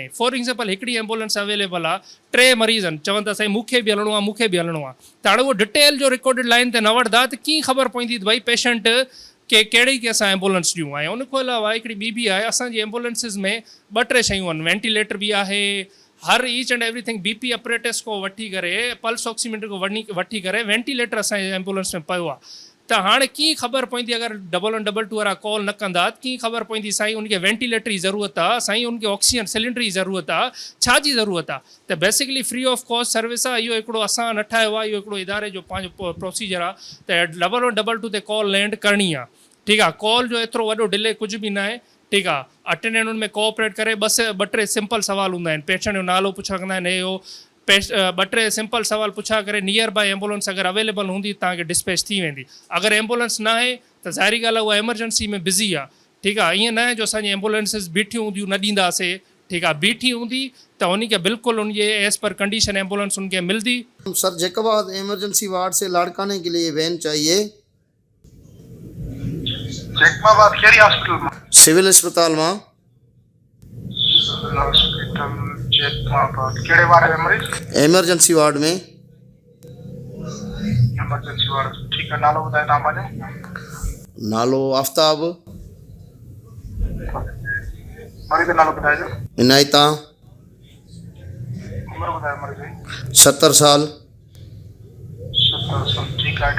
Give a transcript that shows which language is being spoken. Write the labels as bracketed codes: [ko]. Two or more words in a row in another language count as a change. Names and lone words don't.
[en] for example [sd] हिकिड़ी [en] ambulance available [sd] आहे, 3 मरीज़ आहिनि, चवनि था साईं मूंखे बि हलणो आहे, मूंखे बि हलणो आहे, त हाणे उहो डिटेल जो [en] recorded line [sd] ते न वठंदा त कीअं ख़बर पवंदी त भई पेशेंट के कहिड़ी के असां एम्बुलेंस ॾियूं, ऐं उनखां अलावा हिकिड़ी ॿी बि आहे, असांजी एम्बुलेंसिस में 2-3 शयूं आहिनि, वेंटिलेटर बि आहे, हर [en] each and everything BP apparatus [sd] को वठी करे, [en] pulse oximeter [sd] को वठी करे वेंटिलेटर असांजे एम्बुलेंस में पियो आहे, त हाणे कीअं ख़बर पवंदी अगरि 1122 वारा कॉल न कंदा त कीअं ख़बर पवंदी साईं उनखे वेंटिलेटर जी ज़रूरत आहे, साईं उनखे [en] oxygen cylinder [sd] जी ज़रूरत आहे, छा जी ज़रूरत आहे, त [en] basically free of cost service [sd] आहे, इहो हिकिड़ो असां न ठाहियो आहे, इहो हिकिड़ो इदारे जो पंहिंजो प्रोसीजर आहे, त 1122 ते [en] call land [sd] करणी आहे, ठीकु आहे, कॉल जो एतिरो वॾो डिले कुझु बि न आहे, ठीकु आहे, अटेंडेंट उनमें कोऑपरेट करे 2-3 सिंपल सवाल हूंदा आहिनि, पेशेंट जो नालो पुछा कंदा आहिनि, हे हो 2-3 सिंपल सवाल पुछा करे [en] nearby ambulance [sd] अगरि अवेलेबल हूंदी तव्हांखे डिस्पैच थी वेंदी, अगरि एम्बुलेंस न आहे त ज़ाहिरी ॻाल्हि आहे उहा एमरजेंसी में बिज़ी आहे, ठीकु आहे, ईअं न आहे जो असांजी एम्बुलेंसिस बीठियूं हूंदियूं न ॾींदासीं, ठीकु आहे, बीठी हूंदी त उनखे बिल्कुलु उनजे [en] as per condition ambulance [sd] उनखे मिलदी। [ur] سر جیکب آباد ایمرجنسی وارڈ سے لاڑکانے کے لیے وین چاہیے. [sd] जैकबाद केरी हॉस्पिटल में? [ur] سول اسپتال میں. [sd] केड़े वार्ड में मरीज? [ur] ایمرجنسی وارڈ میں. ایمرجنسی وارڈ، ٹھیک ہے, [sd] नालो बताए तव्हां पंहिंजो। नालो आफ्ताब मरीज जो नालो ॿुधाइजो, इनायता उमिरि ॿुधायो मरीज जी। 70 साल 70 साल, ठीकु आहे।